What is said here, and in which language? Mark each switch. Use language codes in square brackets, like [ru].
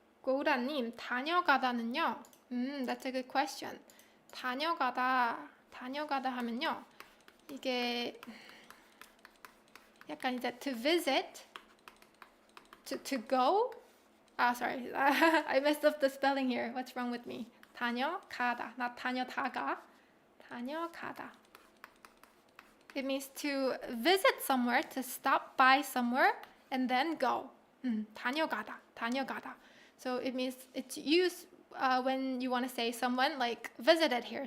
[ko] 고우라님, 다녀가다는요. [en] That's a good question. [ko] 다녀가다 하면요. 이게 약간 이제 [en] to visit, to go. Sorry, I messed up the spelling here. What's wrong with me? [ko] 다녀가다, not 다녀다가. 다녀가다. [en] It means to visit somewhere, to stop by somewhere, and then go. [ko] 다녀가다. [en] So it means it's used when you want to say someone like visited here.